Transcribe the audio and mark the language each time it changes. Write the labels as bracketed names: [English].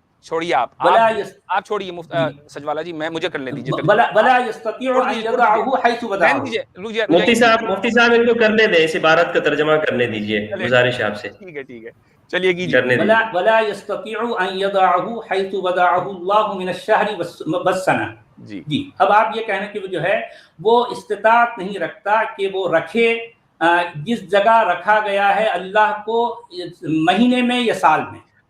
[Urdu] چھوڑیے آپ چھوڑیے سجوالا جی، مجھے کرنے دیجیے. [Arabic] ولا یستطيع ان يضعه حيث وضعه. [Urdu] مفتی صاحب ان کو کرنے دیں، اس عبارت کا ترجمہ کرنے دیجیے، گزارش آپ سے. ٹھیک ہے چلیے کیجیے. [Arabic] ولا يستطيع ان يضعه حيث وضعه الله من الشهر والسنه. [Urdu] جی اب آپ یہ کہنا کہ وہ جو ہے وہ استطاعت نہیں رکھتا کہ وہ رکھے جس جگہ رکھا گیا ہے اللہ کو، مہینے میں یا سال میں.